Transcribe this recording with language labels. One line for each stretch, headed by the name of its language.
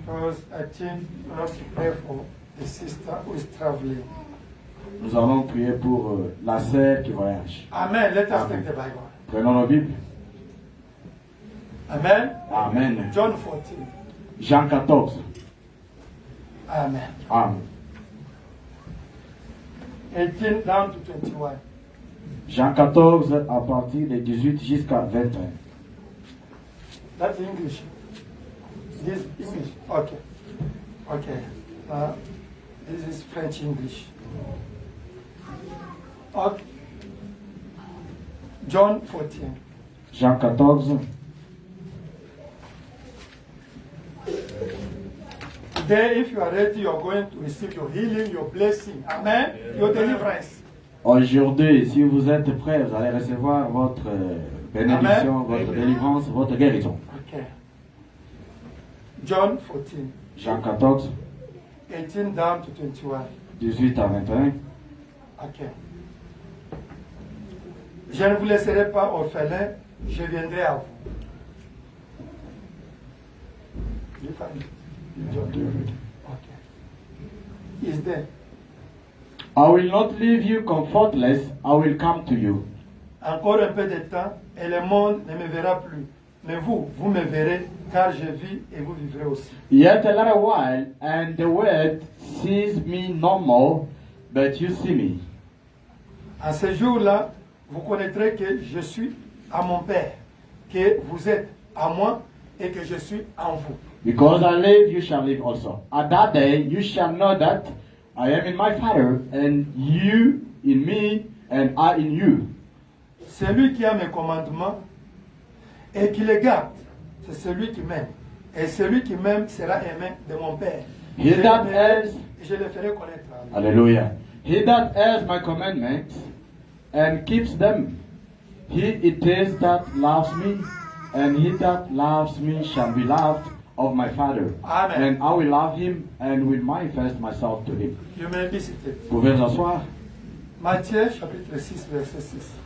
English: because I think we have to pray for the sister who is traveling.
French: Nous allons prier pour la sœur qui voyage.
English: Amen. Let us Amen. take the Bible.
French: Prenons nos Bibles. Amen. Amen.
English: John 14.
French: Jean 14. Amen. Amen.
English: 18 down to 21.
French: Jean 14 à partir de 18 jusqu'à 21.
English: That's English. This English. Okay. Okay. This is French English. Okay. John 14.
French: Jean 14.
English: Today, if you are ready, you are going to receive your healing, your blessing. Amen. Your deliverance.
French: Aujourd'hui, si vous êtes prêts, vous allez recevoir votre bénédiction, Amen. votre délivrance, votre guérison.
English: Okay. John 14.
French: Jean 14,
English: 18 down to 21.
French: 18 à 21. Ok. Je ne vous laisserai pas orphelin, je viendrai à vous.
English: You find it? Okay. Is there? I will not leave you comfortless, I will come to you.
French: Encore un peu de temps et le monde ne me verra plus. mais vous, vous me verrez, car je vis et vous vivrez aussi.
English: Yet a little while, and the world sees me no more, but you see me.
French: En ce jour-là, vous connaîtrez que je suis à mon Père, que vous êtes à moi et que je suis en vous.
English: Because I live, you shall live also. At that day, you shall know that I am in my Father, and you in me, and I in you.
French: Celui qui a mes commandements et qui les garde, c'est celui qui m'aime. Et celui qui m'aime sera aimé de mon Père.
English: He that has,
French: Je le ferai connaître. hallelujah.
English: He that has my commandments and keeps them, he it is that loves me, and he that loves me shall be loved of my Father. Amen. And I will love him and will manifest myself to him.
French: Je me visite. Vous pouvez vous asseoir. Matthieu chapitre 6, verset 6.